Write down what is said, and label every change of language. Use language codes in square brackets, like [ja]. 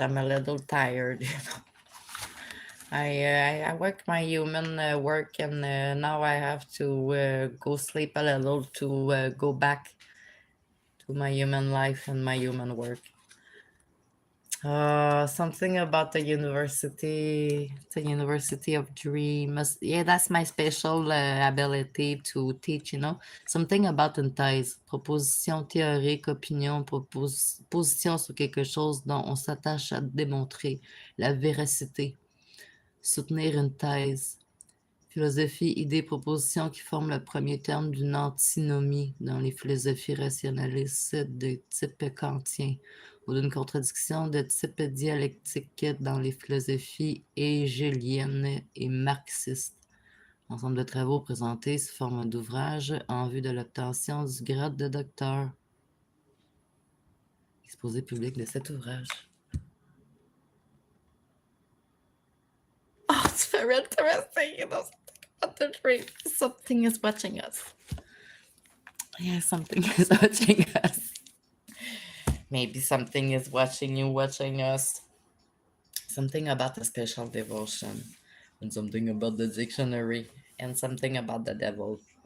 [en] I'm a little tired. I work my human work, and now I have to go sleep a little to go back to my human life and my human work. Something about the University of Dreams. Yeah, that's my special ability to teach. Something about [fr] une thèse. Proposition théorique, opinion, position sur quelque chose dont on s'attache à démontrer la véracité. Soutenir une thèse. Philosophie, idée, proposition qui forme le premier terme d'une antinomie dans les philosophies rationalistes de type kantien ou d'une contradiction de type dialectique dans les philosophies hégéliennes et marxistes. Ensemble de travaux présentés sous forme d'ouvrage en vue de l'obtention du grade de docteur. Exposé public de cet ouvrage. [en] Oh, it's very interesting, the dream. Something is watching us. Yeah, something is watching us. Maybe something is watching you, watching us. Something about a special devotion, and something about the dictionary, and something about the devil.